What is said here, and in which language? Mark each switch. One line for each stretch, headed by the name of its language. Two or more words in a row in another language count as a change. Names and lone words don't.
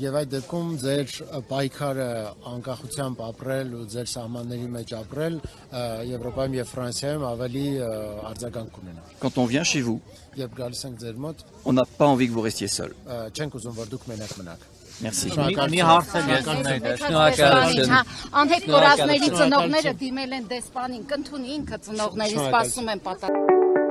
French: Quand on vient chez vous, on n'a pas envie que vous restiez seul. Merci.
Armenian: Անհետ կորածների ծնողները դիմել են դեսպանին, կընդունի ինքը ծնողների սպասում են պատասխան։